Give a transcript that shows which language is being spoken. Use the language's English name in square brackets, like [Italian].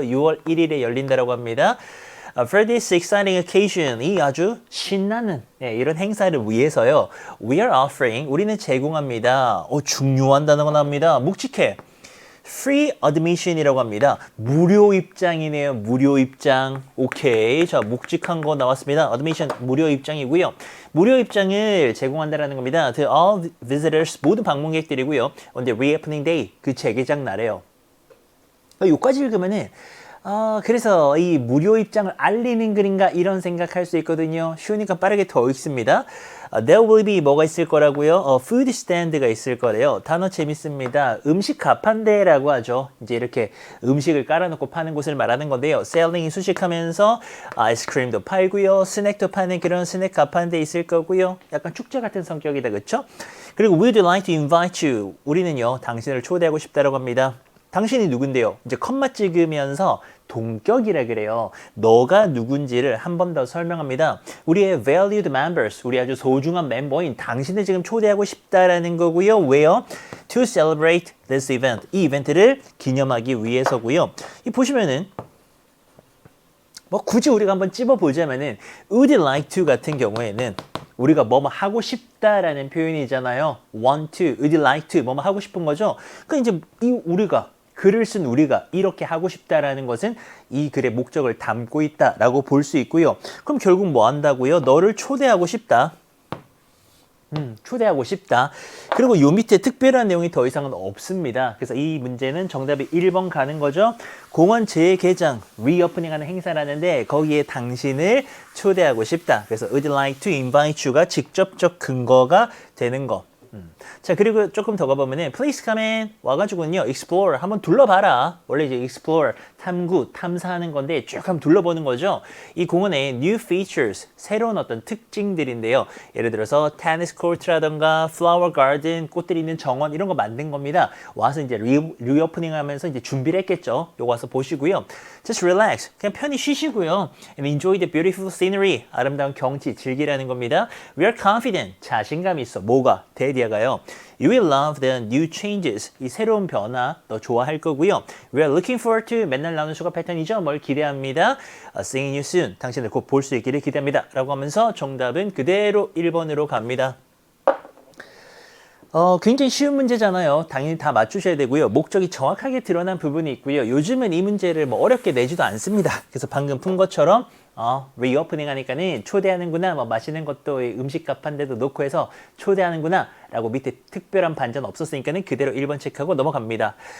[Korean] 6월 1일에 열린다라고 합니다. [English] For this exciting occasion, [Korean] 이 아주 신나는 이런 행사를 위해서요, [English] we are offering, [Korean] 우리는 제공합니다. 중요한 단어가 나옵니다. 묵직해. Free admission이라고 합니다. 무료 입장이네요. 무료 입장. 오케이. 자, 묵직한 거 나왔습니다. admission 무료 입장이고요. 무료 입장을 제공한다라는 겁니다. [English] To all visitors, [Korean] 모든 방문객들이고요. [English] On the reopening day, [Korean] 그 재개장 날에요. 여기까지 읽으면은 그래서 이 무료 입장을 알리는 글인가, 이런 생각할 수 있거든요. 쉬우니까 빠르게 더 읽습니다. [English] There will be [Korean] 뭐가 있을 거라고요? food stand가 있을 거래요. 단어 재밌습니다. 음식 가판대라고 하죠. 이제 이렇게 음식을 깔아놓고 파는 곳을 말하는 건데요. selling이 수식하면서 아이스크림도 팔고요. 스낵도 파는 그런 스낵 가판대 있을 거고요. 약간 축제 같은 성격이다, 그렇죠? [English] 그리고 we'd like to invite you. [Korean] 우리는요, 당신을 초대하고 싶다라고 합니다. 당신이 누군데요? 이제 컴마 찍으면서 동격이라 그래요. 너가 누군지를 한 번 더 설명합니다. 우리의 valued members, 우리 아주 소중한 멤버인 당신을 지금 초대하고 싶다라는 거고요. 왜요? [English] To celebrate this event. [Korean] 이 이벤트를 기념하기 위해서고요. 이 보시면은 뭐 굳이 우리가 한번 찝어보자면은 would like to 같은 경우에는 우리가 뭐뭐 하고 싶다라는 표현이잖아요. want to, would like to, 뭐뭐 하고 싶은 거죠. 그러니까 이제 이 우리가, 글을 쓴 우리가 이렇게 하고 싶다라는 것은 이 글의 목적을 담고 있다라고 볼 수 있고요. 그럼 결국 뭐 한다고요? 너를 초대하고 싶다. 초대하고 싶다. 그리고 요 밑에 특별한 내용이 더 이상은 없습니다. 그래서 이 문제는 정답이 1번 가는 거죠. 공원 재개장, reopening 하는 행사라는데 거기에 당신을 초대하고 싶다. 그래서 [English] would like to invite you [Korean] 가 직접적 근거가 되는 거. 자, 그리고 조금 더 가보면은 [English] please come in [Korean] 와가지고는요, explore 한번 둘러봐라. 원래 이제 explore 탐구, 탐사하는 건데 쭉 한번 둘러보는 거죠. 이 공원의 new features, 새로운 어떤 특징들인데요. 예를 들어서 테니스 코트라던가 flower garden, 꽃들이 있는 정원, 이런 거 만든 겁니다. 와서 이제 리오프닝 하면서 이제 준비를 했겠죠. 요거 와서 보시고요. [English] just relax, [Korean] 그냥 편히 쉬시고요. [English] and enjoy the beautiful scenery, [Korean] 아름다운 경치 즐기라는 겁니다. [English] we are confident, [Korean] 자신감 있어. 뭐가? [English] that 나디아가요. You will love the new changes. [Korean] 이 새로운 변화 너 좋아할 거고요. [English] We are looking forward to [Korean] 맨날 나오는 수가 패턴이죠. 뭘 기대합니다. [English] Seeing you soon. [Korean] 당신을 곧 볼 수 있기를 기대합니다. 라고 하면서 정답은 그대로 1번으로 갑니다. 굉장히 쉬운 문제잖아요. 당연히 다 맞추셔야 되고요. 목적이 정확하게 드러난 부분이 있고요. 요즘은 이 문제를 뭐 어렵게 내지도 않습니다. 그래서 방금 푼 것처럼 리오프닝 하니까는 초대하는구나, 뭐 마시는 것도 음식값 한 대도 놓고 해서 초대하는구나 라고 밑에 특별한 반전 없었으니까는 그대로 1번 체크하고 넘어갑니다.